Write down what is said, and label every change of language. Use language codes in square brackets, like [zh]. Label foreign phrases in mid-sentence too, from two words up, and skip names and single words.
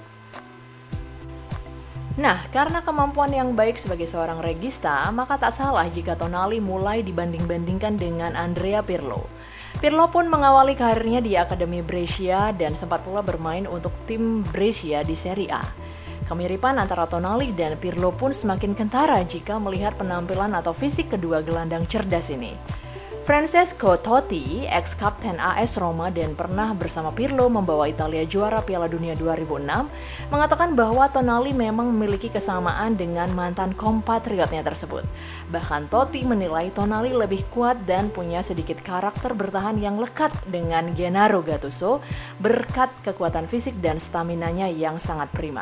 [id] Nah, karena kemampuan yang baik sebagai seorang regista, maka tak salah jika Tonali mulai dibanding-bandingkan dengan Andrea Pirlo. Pirlo pun mengawali karirnya di Akademi Brescia dan sempat pula bermain untuk tim Brescia di Serie A. Kemiripan antara Tonali dan Pirlo pun semakin kentara jika melihat penampilan atau fisik kedua gelandang cerdas ini. Francesco Totti, ex-kapten AS Roma dan pernah bersama Pirlo membawa Italia juara Piala Dunia 2006, mengatakan bahwa Tonali memang memiliki kesamaan dengan mantan kompatriotnya tersebut. Bahkan Totti menilai Tonali lebih kuat dan punya sedikit karakter bertahan yang lekat dengan Gennaro Gattuso berkat kekuatan fisik dan staminanya yang sangat prima.